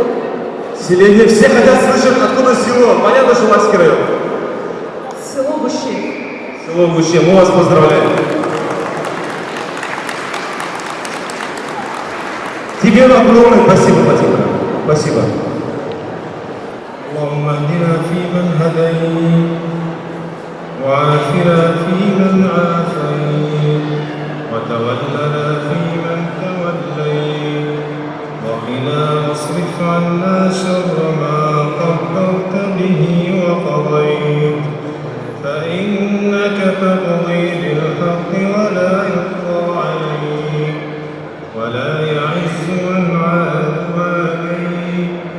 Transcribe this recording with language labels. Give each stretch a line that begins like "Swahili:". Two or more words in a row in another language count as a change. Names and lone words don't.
Russian: Селение. Все хотят слышать, откуда село. Понятно, что Лакский район? Село Гуще. Село Гуще. Мы вас поздравляем. Тебе огромное спасибо, Владимир. Спасибо.
Arabic: اللهم اهدنا فيمن هديت وعافنا فيمن عافيت وتولنا فيمن توليت وقنا واصرف عنا شر ما قدرت به وقضيت فإنك تقضي بالحق ولا يقضى عليك ولا يعز من عاد عليك